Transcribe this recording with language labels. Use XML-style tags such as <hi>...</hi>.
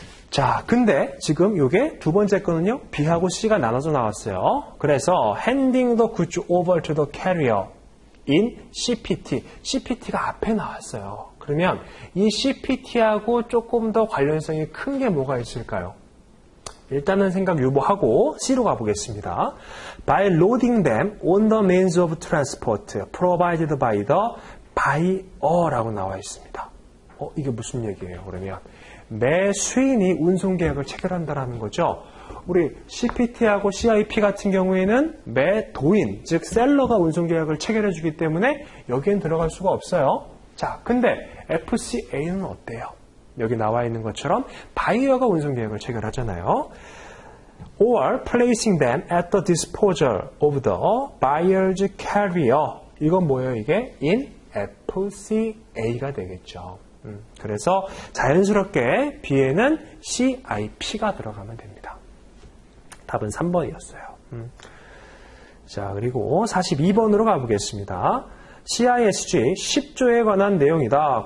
<ko>자, 근데 지금 이게 두 번째 거는요, B하고 C가 나눠서 나왔어요. 그래서</ko> <en>handing the goods over to the carrier in CPT.</en> <ko>CPT가 앞에 나왔어요. 그러면 이 CPT하고 조금 더 관련성이 큰 게 뭐가 있을까요? 일단은 생각 유보하고 C로 가보겠습니다.</ko> <en>By loading them on the means of transport provided by the buyer</en> <ko>라고 나와 있습니다. 이게 무슨 얘기예요? 그러면 매 수인이 운송계약을 체결한다라는 거죠. 우리 CPT하고 CIP 같은 경우에는 매 도인, 즉 셀러가 운송계약을 체결해주기 때문에 여기엔 들어갈 수가 없어요. 자, 근데 FCA는 어때요? 여기 나와 있는 것처럼 바이어가 운송계약을 체결하잖아요.</ko> <en>Or placing them at the disposal of the buyer's carrier.</en> <ko>이건 뭐예요? 이게 in FCA가 되겠죠. 그래서 자연스럽게 B에는 CIP가 들어가면 됩니다. 답은 3번이었어요. 자, 그리고 42번으로 가보겠습니다. CISG 10조에 관한 내용이다.</ko>